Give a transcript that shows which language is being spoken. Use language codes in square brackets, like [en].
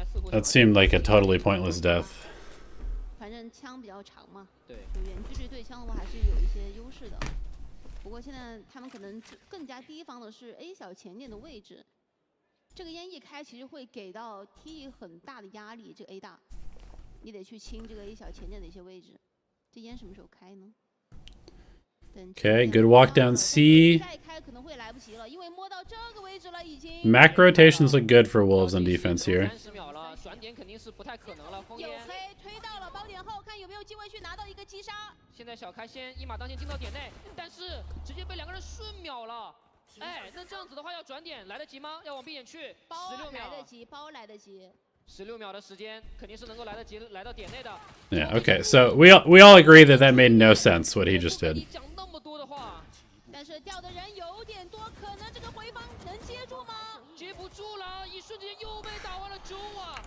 [en] That seemed like a totally pointless death. [zh] 反正枪比较长嘛，对，远距离对枪的话还是有一些优势的。不过现在他们可能更加提防的是 A 小前点的位置。这个烟一开，其实会给到 T 很大的压力。这个 A 大，你得去清这个 A 小前点的一些位置。这烟什么时候开呢？ [en] Okay, good walk down C. [zh] 再开可能会来不及了，因为摸到这个位置了已经。 [en] Mac rotations look good for Wolves on defense here. [zh] 转点肯定是不太可能了。风烟有黑推到了包点后，看有没有机会去拿到一个击杀。现在小开先一马当先进到点内，但是直接被两个人瞬秒了。哎，那这样子的话要转点来得及吗？要往 B 点去，16秒。来得及，包来得及。 16秒的时间肯定是能够来得及来到点内的。 [en] Yeah. Okay. So we all agree that that made no sense what he just did. [zh] 讲那么多的话，但是掉的人有点多，可能这个回防能接住吗？接不住了，一瞬间又被打完了周啊。